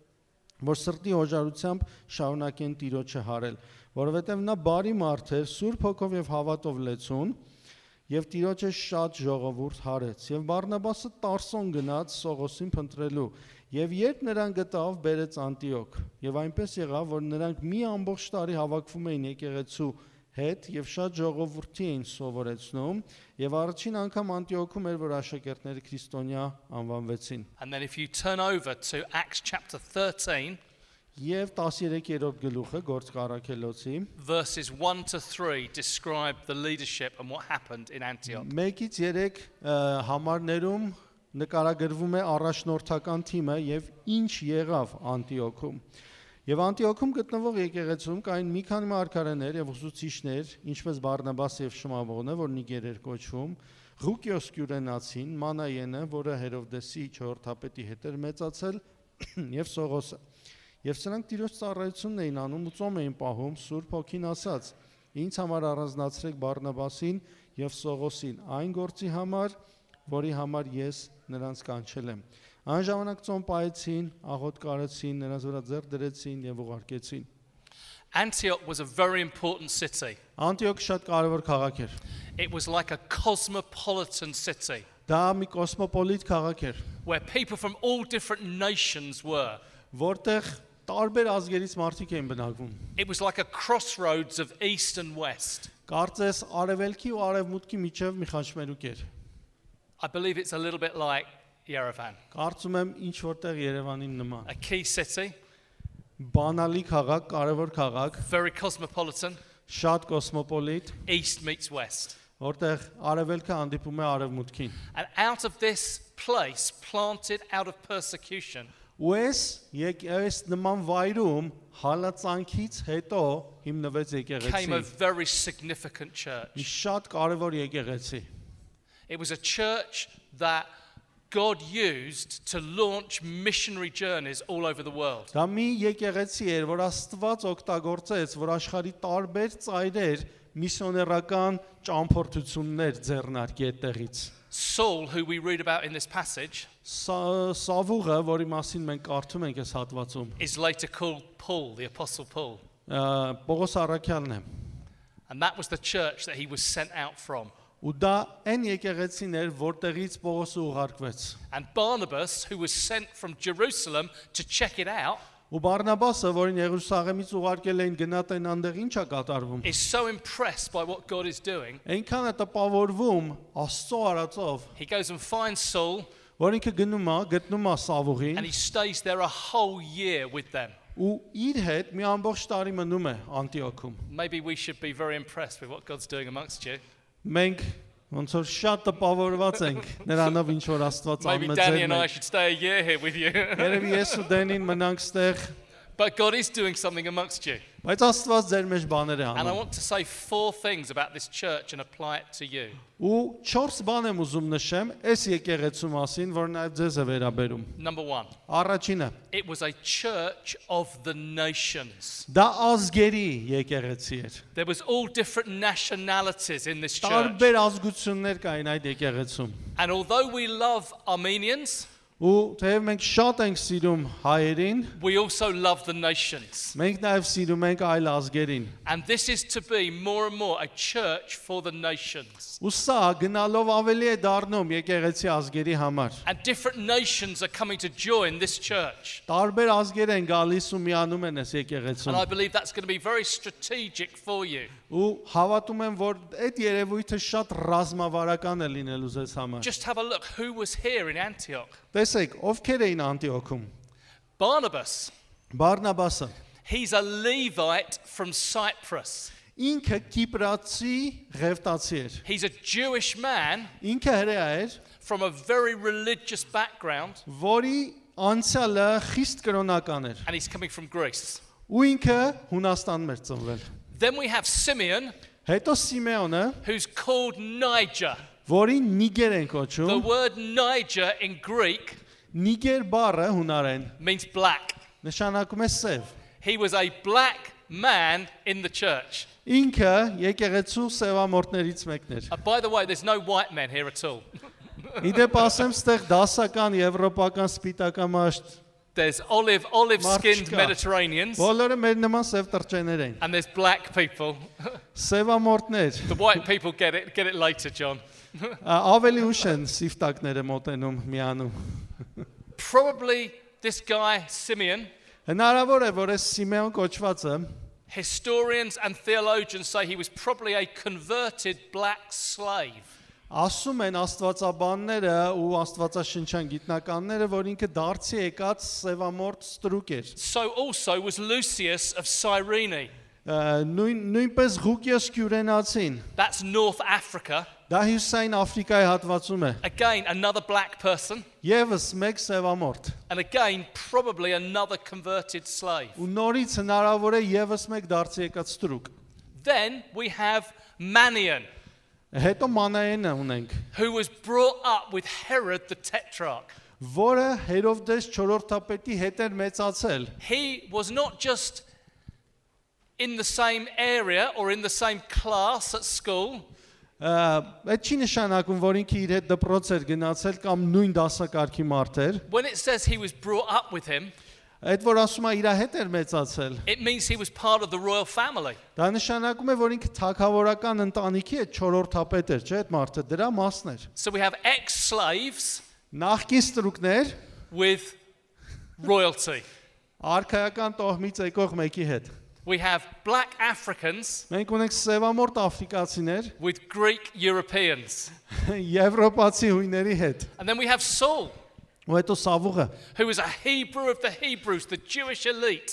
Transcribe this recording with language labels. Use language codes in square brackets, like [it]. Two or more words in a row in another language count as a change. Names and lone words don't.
[hy] որ սրտի հոժարությամբ շարունակեն Տիրոջը հարել, որովհետեւ նա բարի մարդ էր, Սուրբ Հոգով եւ հավատով լեցուն, եւ Տիրոջը շատ ժողովուրդ հարեց։ Եվ Բարնաբասը Տարսոն գնաց Սողոսին փնտրելու, եւ երբ նրան գտավ, բերեց Անտիոք։ Եվ այնպես եղավ, որ նրանք մի ամբողջ տարի հավաքվում էին եկեղեցու հետ եւ շատ ժողովրդի էին սովորեցնում, եւ առաջին անգամ Անտիոքում էր, որ աշակերտները քրիստոնյա անվանվեցին։ [en] And then if you turn over to Acts chapter 13 [hy] Եվ 13-րդ գլուխը Գործք առաքելոցի [en] verses 1 to 3 describe the leadership and what happened in Antioch. [hy] 1-ից 3 համարներում նկարագրվում է առաջնորդական թիմը եւ ինչ եղավ Անտիոքում։ Եվ Անտիոքում գտնվող եկեղեցում կային մի քանի մարգարեներ եւ ուսուցիչներ, ինչպես Բարնաբաս եւ Շմավոնը, որ Նիգեր էր կոչվում, Ղուկիոս Կյուրենացին, Մանայենը, որը Հերովդեսի 4-րդապետի հետ էր մեծացել, եւ Սողոսը։ Եվ սրանք Տիրոջ ծառայությունն էին անում ու ծոմ էին պահում, Սուրբ Հոգին ասաց. Ինձ համար առանձնացրեք Բարնաբասին եւ Սողոսին այն գործի համար, որի համար ես նրանց կանչել եմ։ Այն ժամանակ ծոմ պահեցին, աղոտ կարեցին, նրանց վրա ձեռք դրեցին եւ ուղարկեցին։ [en] Antioch was a very important city. [hy] Անտիոք շատ կարևոր քաղաք էր։ [en] It was like a cosmopolitan city [hy] Դա մի կոսմոպոլիտ քաղաք էր, [en] where people from all different nations were. [hy] որտեղ տարբեր ազգերից մարդիկ էին բնակվում։ [en] It was like a crossroads of east and west. [hy] Կարծես արևելքի ու արևմուտքի միջև մի խաչմերուկ էր։ [en] I believe it's a little bit like Yerevan, [hy] Կարծում եմ ինչ որտեղ Երևանին նման։ [en] a key city, [hy] Բանալի քաղաք, կարևոր քաղաք, [en] very cosmopolitan, [hy] շատ կոսմոպոլիտ, [en] east meets west. [hy] որտեղ արևելքը հանդիպում է արևմուտքին։ [en] And out of this place, planted out of persecution, [hy] Ու այս նման վայրում հալածանքից հետո հիմնվեց [en] came a [hy] եկեղեցի։ [en] very significant [hy] Մի [en] church. [hy] շատ կարևոր եկեղեցի։ [en] It was a church that God used to launch missionary journeys all over the world. [hy] Դա մի եկեղեցի էր, որ Աստված օգտագործեց, որ աշխարհի տարբեր ծայրեր միսիոներական ճամփորդություններ ձեռնարկի այդտեղից։ [en] Saul, who we read about in this passage, [hy] Սավուղը, որի մասին մենք կարդում ենք այս հատվածում, [en] is later called Paul, the Apostle Paul. [hy] Պողոս առաքյալն է։ [en] And that was the church that he was sent out from. [hy] Ու դա այն եկեղեցին էր, որտեղից Պողոսը ուղարկվեց։ [en] And Barnabas, who was sent from Jerusalem to check it out, [hy] Ու Բարնաբասը, որին Երուսաղեմից ուղարկել էին գնահատեն անդեղ ինչա կատարվում, [en] is so impressed by what God is doing, [hy] այնքան է տպավորվում Աստծո արածով, [en] he goes and finds Saul [hy] որ ինքը գտնում է Սավուղին [en] and he stays there a whole year with them. [hy] ու իր հետ մի ամբողջ տարի մնում է Անտիոքում։ [en] Maybe we should be very impressed with what God's doing amongst you. [hy] Մենք ոնց որ շատ տպավորված ենք նրանով ինչ որ Աստված [en] Maybe [hy] անում է [en] Danny [hy] ձեր [en] and I [hy] մեջ։ [en] should stay a year here with you. [hy] Երևի ես ու Դենին մնանք ստեղ [en] But God is doing something amongst you. [hy] Բայց Աստված ձեր մեջ բաներ է [en] And I [hy] անում։ [en] want to say 4 things about this church and apply it to you. [hy] Ու 4 բան եմ ուզում նշեմ այս եկեղեցու մասին, որ նաև ձեզ է վերաբերում։ [en] Number 1, [hy] Առաջինը, [en] it was a church of the nations. [hy] դա ազգերի եկեղեցի էր։ [en] There was all different nationalities in this church. [hy] Տարբեր ազգություններ կային այդ եկեղեցում։ [en] And although we love Armenians, [hy] Ու թեև մենք շատ ենք սիրում հայերին, [en] we also love the nations. [hy] մենք նաև սիրում ենք այլ ազգերին։ [en] And this is to be more and more a church for the nations. [hy] Ու սա գնալով ավելի է դառնում եկեղեցի ազգերի համար։ [en] And different nations are coming to join this church. [hy] Տարբեր ազգեր են գալիս ու միանում են այս [en] And [hy] եկեղեցում։ [en] I believe that's going to be very strategic for you. [hy] Ու հավատում եմ, որ այդ երևույթը շատ ռազմավարական է լինելու ձեզ համար։ [en] Just have a look who was here in Antioch. [hy] Տեսեք, ովքեր էին Անտիոքում։ [en] Barnabas, [hy] Բարնաբասը, [en] he's a Levite from Cyprus. [hy] ինքը Կիպրացի ղևտացի էր։ [en] He's a Jewish man [hy] Ինքը հրեա էր, [en] from a very religious background, [hy] որի անցյալը խիստ կրոնական էր։ [en] and he's coming from Greece. [hy] Ու ինքը Հունաստանում էր ծնվել։ [en] Then we have Simeon, [hy] Հետո Սիմեոնը, [en] who's called Niger. [hy] որին Նիգեր են [en] The [hy] կոչում, [en] word Niger in Greek [hy] Նիգեր բառը հունարեն [en] means black. [hy] նշանակում է սև։ [en] He was a black man in the church. [hy] Ինքը եկեղեցու սևամորտներից մեկն էր։ [en] By the way, there's no white men here at all. [hy] Իդեպ ասեմ, ստեղ դասական եվրոպական սպիտակամաշտ [en] There's olive-skinned Marchka. Mediterraneans, [hy] բոլորը մեր նման սև տրճեներ են։ [en] and there's black people. [hy] Սևամորտներ, [en] The white people get it later, John. [hy] ավելի ուշ են սիվտակները մոտենում միանում։ [en] Probably this guy, Simeon, [hy] Հնարավոր է, որ այս Սիմեոն կոչվածը [en] historians and theologians say he was probably a converted black slave. [hy] ասում են աստվածաբանները ու աստվածաշնչյան գիտնականները, որ ինքը դարձի եկած սևամորտ ստրուկ էր։ [en] So also was Lucius of Cyrene. [hy] Նույնպես Ղուկիոս Կյուրենացին, [en] That's North Africa. [hy] դա Հյուսային Աֆրիկայի հատվածում է։ [en] Again, another black person. [hy] Եվս մեկ սևամորտ։ [en] And again, probably another converted slave. [hy] Ու նորից հնարավոր է եւս մեկ դարձի եկած ստրուկ։ [en] Then we have Manion, [hy] Հետո Մանայենը ունենք, [en] who was brought up with Herod the Tetrarch. [hy] որը Հերովդես 4-րդապետի հետ էր մեծացել։ [en] He was not just in the same area or in the same class at school. [hy] Այդ չի նշանակում, որ ինքը իր հետ դպրոց էր գնացել կամ նույն դասակարգի մարդ էր։ [en] When it says he was brought up with him, [hy] Այդ որ ասում է իր հետ էր մեծացել։ [en] it means he was part of the royal family. [hy] Դա նշանակում է, որ ինքը թագավորական ընտանիքի հետ 4-րդապետ էր, չէ՞, այդ մարդը դրա մասն էր։ [en] So we have ex-slaves [hy] Նախկին ստրուկներ [en] with royalty. [hy] արքայական տոհմից եկող մեկի հետ։ [en] We have black Africans [hy] Մենք ունենք սևամորտ աֆրիկացիներ [en] with Greek Europeans. [hy] եվրոպացի հույների հետ։ [en] And then we have Saul, [hy] Ու հետո Սավուղը, [en] who was a Hebrew of the Hebrews, the Jewish elite.